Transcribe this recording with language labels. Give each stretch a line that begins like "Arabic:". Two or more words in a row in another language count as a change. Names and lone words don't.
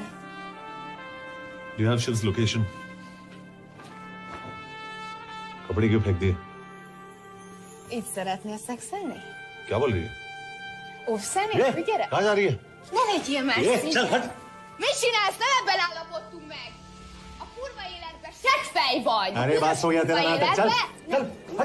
English: Do you have Shiv's location?
Hindi: कपड़े क्यों फेंक दिए?
Hungarian: Így szeretnél szexelni?
Hindi: क्या बोल रही है?
Hungarian: Óvszerni?
Hindi: ये,
Hungarian: Gyere!
Hindi: कहाँ जा रही है?
Hungarian: Ne legyél már
Hindi: ये,
Hungarian: szint!
Hindi: चल हट!
Hungarian: Mit csinálsz? Nem ebben állapodtunk meg! A kurva életben seggfej vagy!
Hindi: अरे बात हो गया तेरा नाटक, चल चल हट!